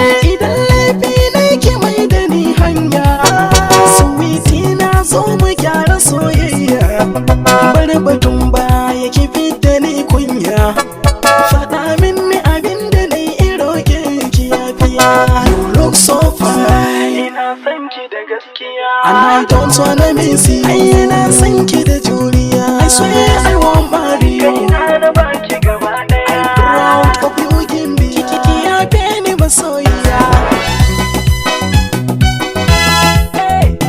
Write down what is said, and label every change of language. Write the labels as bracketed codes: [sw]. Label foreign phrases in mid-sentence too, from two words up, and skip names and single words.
[ha] Idan laifi ne ki mai da ni hanya. Sweetie na zo mu gyara soyayya. Bar batun baya ki fidda ni kunya. Faɗa min ni abin da na yi in roƙe ki yafiya. [en] You look so fine. [ha] Ina son ki da gaskiya. [en] And I don't wanna miss you. [ha] Ai, ina son ki da juriya. [en] I swear I won't marry you. [ha] Kaina na baki gaba ɗaya. [en] I'm proud of you, Gimbi. [ha] Ki, ki, ki yafe ni masoyiya. Hey.